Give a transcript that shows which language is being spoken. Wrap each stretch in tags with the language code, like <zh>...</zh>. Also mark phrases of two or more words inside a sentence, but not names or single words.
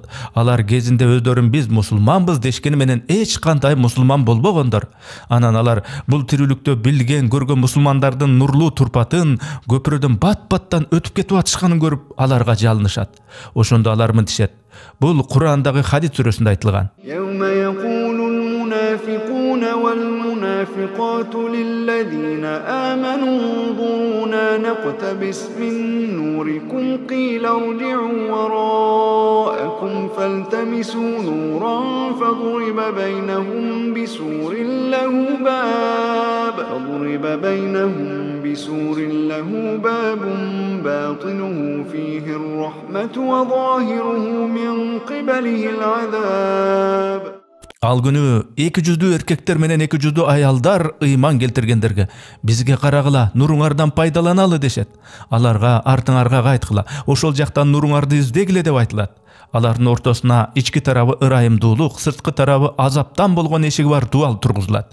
<ky>Алар кезинде өздөрүн биз мусулманбыз дешкени менен эч кандай мусулман болбогондор. Анан алар бул тирүүлүктө билген, көргөн мусулмандардын нурлуу турпатын көпүрөдөн бат-баттан өтүп кетип атышканын көрүп, аларга жалынышат. Ошондо алар мынтишет. Бул Кур'андагы хадис сүрөсүндө айтылган.</ky> <ar>المنافقون والمنافقات للذين آمنوا انظرونا نقتبس من نوركم قيل ارجعوا وراءكم فالتمسوا نورا فضرب بينهم بسور له باب باطنه فيه الرحمة وظاهره من قبله العذاب.</ar> <ky>Ал күнү 200 эркектер менен 200 аялдар ыйман келтиргендерге бизге карагыла, нуруңардан пайдаланалы дешет. Аларга артыңарга кайткыла, ошол жактан нуруңарды издегиле деп айтылат. Алардын ортосуна ички тарабы ырайымдуулук, сырткы тарабы азаптан болгон эшиги бар дуал тургузулат.</ky>